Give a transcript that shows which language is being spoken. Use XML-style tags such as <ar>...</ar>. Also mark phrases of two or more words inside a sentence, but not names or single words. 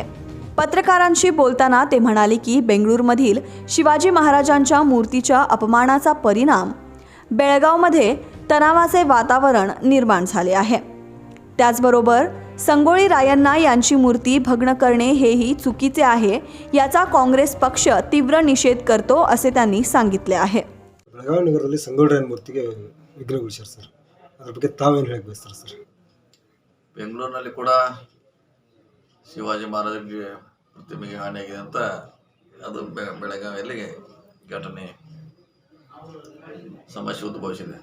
<mr>पत्रकारांशी बोलताना ते म्हणाले की बेंगळूरमधील शिवाजी महाराजांच्या मूर्तीच्या अपमानाचा परिणाम बेळगावमध्ये तणावाचे वातावरण निर्माण झाले आहे. त्याचबरोबर संगोळी रायण्णा यांची मूर्ती भग्न करणे हेही चुकीचे आहे, याचा काँग्रेस पक्ष तीव्र निषेध करतो असे त्यांनी सांगितले आहे.</mr> <kn>ಬೆಳಗಾವಿ ನಗರದಲ್ಲಿ ಸಂಗೊಳ್ಳಿ ರಾಯಣ್ಣ ಮೂರ್ತಿಗೆ ವಿಗ್ರಹಗೊಳಿಸ್ಯಾರ ಸರ್, ಅದರ ಬಗ್ಗೆ ತಾವೇನು ಹೇಳಕ್ಕೆ ಬಯಸ್ತಾರೆ ಸರ್? ಬೆಂಗಳೂರಿನಲ್ಲಿ ಕೂಡ ಶಿವಾಜಿ ಮಹಾರಾಜರಿಗೆ ಪ್ರತಿಮೆಗೆ ಹಾನಿಯಾಗಿದೆ ಅಂತ ಅದು ಬೆಳಗಾವಿಯಲ್ಲಿ ಘಟನೆ ಸಮಸ್ಯೆ ಉದ್ಭವಿಸಿದೆ.</kn>